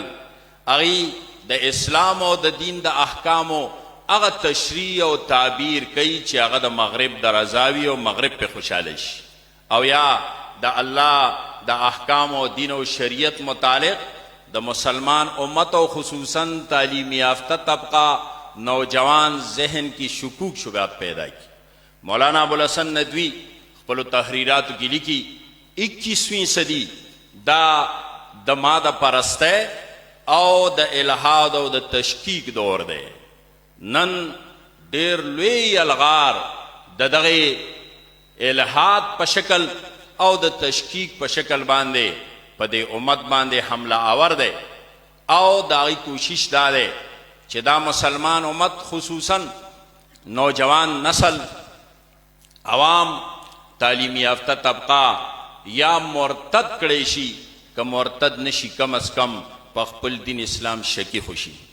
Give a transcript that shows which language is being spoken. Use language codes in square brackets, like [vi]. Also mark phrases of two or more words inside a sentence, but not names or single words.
[ps] هغوی د اسلام او د دین د احکامو هغه تشریح او تعبیر کوي چې هغه د مغرب د رضاوي او مغرب په خوشحاله شي، او یا د الله د احکام او دین او شریعت متعلق د مسلمان امت او خصوصاً [ur] تعلیم یافتہ طبقہ نوجوان ذہن کی شکوک شبہات پیدا کی. [ps] مولانا ابوالحسن ندوی خپلو تحریراتو کې لیکي 21ویں صدی دا د ماده پرستی او د الحاد او د تشکیک دور دی. نن ډیر لوی الغار د دغه الحاد په شکل او د تشکیک په شکل باندې په دې امت باندې حمله آور دی او د هغې کوشش دا دی چې دا مسلمان امت خصوصاً نوجوان نسل، عوام، [ur] تعلیم یافتہ طبقه [ps] یا مرتد کړی شي، که مرتد نشي کم از کم په خپل دین اسلام شکی خوشي.